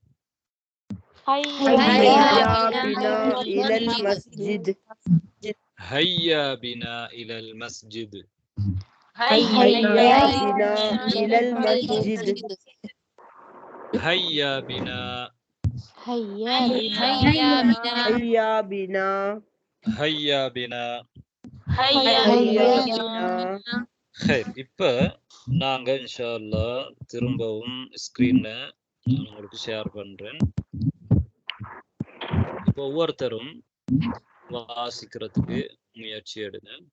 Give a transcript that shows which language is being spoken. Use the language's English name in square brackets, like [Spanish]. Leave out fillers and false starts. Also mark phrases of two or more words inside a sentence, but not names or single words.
[Arabic] هيا بنا إلى المسجد. هيا بنا إلى المسجد. هيا بنا إلى المسجد. هيا بنا هيا بنا هيا بنا. خير. [Tamil] இப்ப நாங்க [Arabic] إن شاء الله [Tamil] திரும்பவும் ஸ்கிரீன்ல நான் உங்களுக்கு ஷேர் பண்றேன். இப்போ ஒவ்வொருத்தரும் வாசிக்கிறதுக்கு முயற்சி எடுங்க.